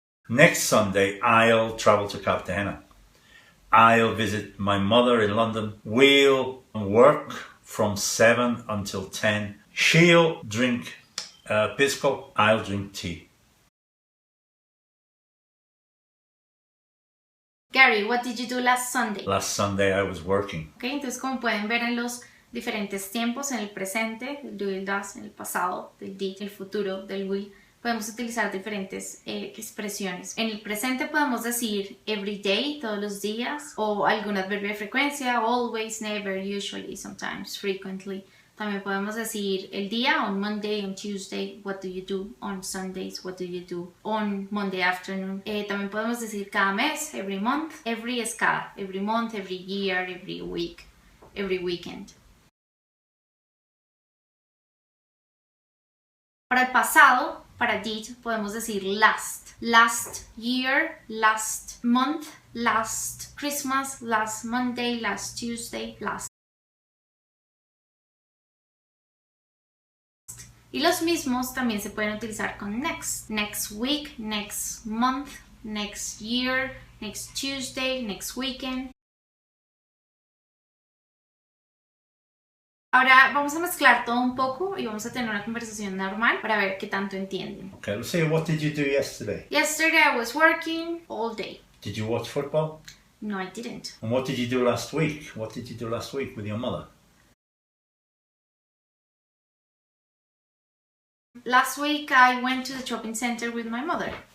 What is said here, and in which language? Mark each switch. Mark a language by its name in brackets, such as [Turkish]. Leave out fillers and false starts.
[English] Next Sunday, I'll travel to Cartagena. I'll visit my mother in London. We'll work from 7 until 10. She'll drink pisco, I'll drink tea. Gary, what did you do last Sunday? Last Sunday I was working. [Spanish] Okay, entonces como pueden ver en los diferentes tiempos, en el presente, el do y el das, en el pasado, del did, el futuro, del will, podemos utilizar diferentes expresiones. En el presente podemos decir [English] every day, [Spanish] todos los días, o algún adverbio de frecuencia, [English] always, never, usually, sometimes, frequently. [Spanish] También podemos decir el día, [English] on Monday, on Tuesday, what do you do? On Sundays, what do you do? On Monday afternoon. [Spanish] También podemos decir cada mes, [English] every month. Every [Spanish] es cada, [English] every month, every year, every week, every weekend. [Spanish] Para el pasado, para did, podemos decir last. [English] Last year, last month, last Christmas, last Monday, last Tuesday, last. [Spanish] Y los mismos también se pueden utilizar con next. [English] Next week, next month, next year, next Tuesday, next weekend. [Spanish] Ahora vamos a mezclar todo un poco y vamos a tener una conversación normal para ver qué tanto entienden. [English] Okay, let's see, what did you do yesterday? Yesterday I was working all day. Did you watch football? No, I didn't. And what did you do last week? What did you do last week with your mother? Last week I went to the shopping center with my mother.